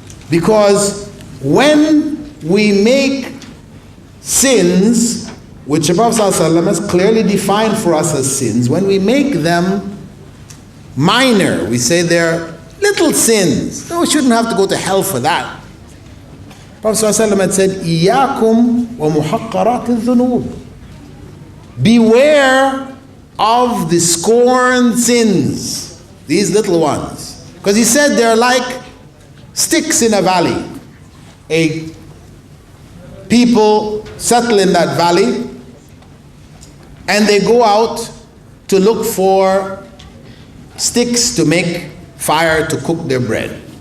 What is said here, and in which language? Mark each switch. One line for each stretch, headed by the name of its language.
English: Because when we make sins, which the Prophet ﷺ has clearly defined for us as sins, when we make them minor, we say they're little sins. No, we shouldn't have to go to hell for that. Prophet ﷺ had said,
Arabic: إِيَّاكُمْ وَمُحَقَّرَاتِ الذُّنُوبِ.
English: Beware of the scorned sins, these little ones. Because he said they're like sticks in a valley. People settle in that valley and they go out to look for sticks to make fire to cook their bread.